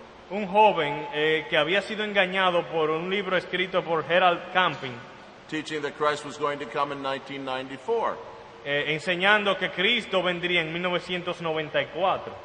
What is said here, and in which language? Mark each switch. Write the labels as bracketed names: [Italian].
[Spanish] un joven que había sido engañado por un libro escrito por Harold Camping, [English] teaching that Christ was going to come in 1994. [Spanish] Enseñando que Cristo vendría en 1994.